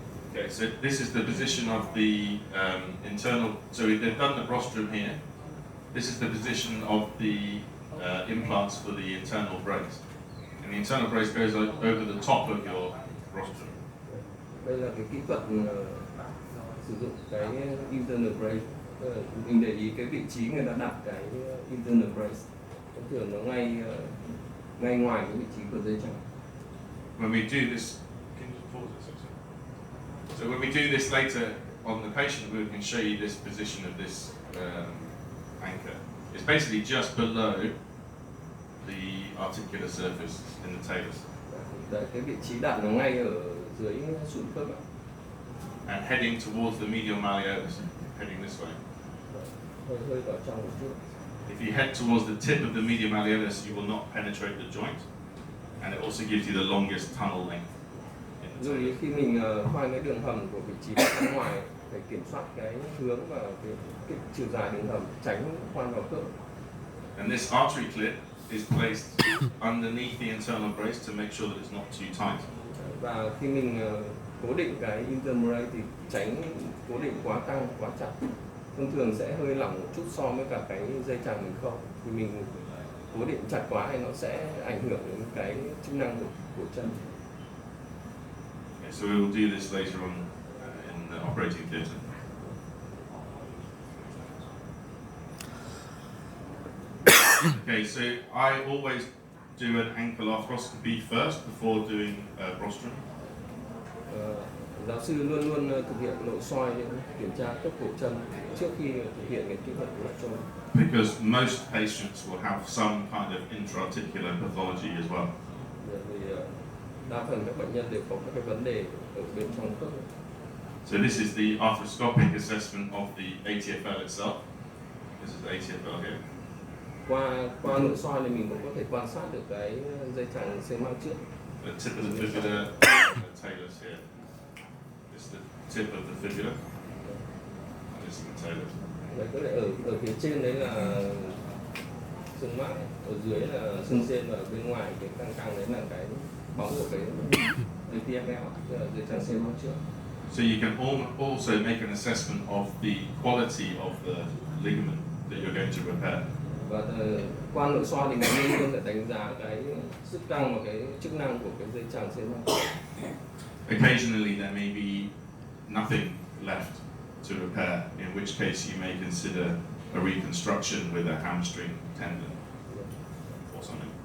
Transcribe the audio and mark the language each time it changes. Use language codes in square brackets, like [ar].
[en] Okay, so this is the position of the internal, so they've done the Brostrum here. This is the position of the implants for the internal brace. And the internal brace goes over the top of your Brostrum. [vi] Đây là cái kỹ thuật sử dụng cái internal brace. Mình để ý cái vị trí người ta đặt cái internal brace. Thông thường nó ngay ngoài cái vị trí của dây chằng. [en] When we do this, can you pause it? So when we do this later on the patient, we can show you this position of this anchor. It's basically just below the articular surface in the talus. [vi] Đấy, cái vị trí đặt nó ngay ở dưới sụn khớp. [en] And heading towards the medial malleolus, heading this way. [vi] Hơi vào trong một chút. [en] If you head towards the tip of the medial malleolus, you will not penetrate the joint, and it also gives you the longest tunnel length in the [vi] Rồi [en] talus. [vi] khi mình khoan cái đường hầm của vị trí bên ngoài, phải kiểm soát cái hướng và cái chiều dài đường hầm, tránh khoan vào khớp. [en] And this artery clip is placed underneath the internal brace to make sure that it's not too tight. [vi] Và khi mình cố định cái internal brace thì tránh cố định quá căng, quá chặt. Thông thường sẽ hơi lỏng một chút so với cả cái dây chằng mình không. Thì mình cố định chặt quá thì nó sẽ ảnh hưởng đến cái chức năng của chân. [en] Okay, so we will do this later on in the operating theatre. Okay, so I always do an ankle arthroscopy first before doing Brostrum. [vi] Giáo sư luôn luôn thực hiện nội soi kiểm tra cấp cổ chân trước khi thực hiện cái kỹ thuật Brostrum. [en] Because most patients will have some kind of intra-articular pathology as well. [vi] Vì đa phần các bệnh nhân đều có các cái vấn đề ở bên trong khớp. [en] So this is the arthroscopic assessment of the ATFL itself. This is the ATFL here. [vi] Qua nội soi thì mình cũng có thể quan sát được cái dây chằng xê măng trước. [en] The tip of the fibula, the talus here. This is the tip of the fibula. And this is the talus. [vi] Đấy, có thể ở phía trên đấy là xương mác, ở dưới là xương sên và bên ngoài cái căng đấy là cái bóng của cái ATFL, tức là dây chằng xê măng trước. [en] So you can also make an assessment of the quality of the ligament that you're going to repair. [vi] Và qua nội soi thì mình luôn luôn để đánh giá cái sức căng và cái chức năng của cái dây chằng xê măng. [en] Occasionally there may be nothing left to repair, in which case you may consider a reconstruction with a hamstring tendon or something.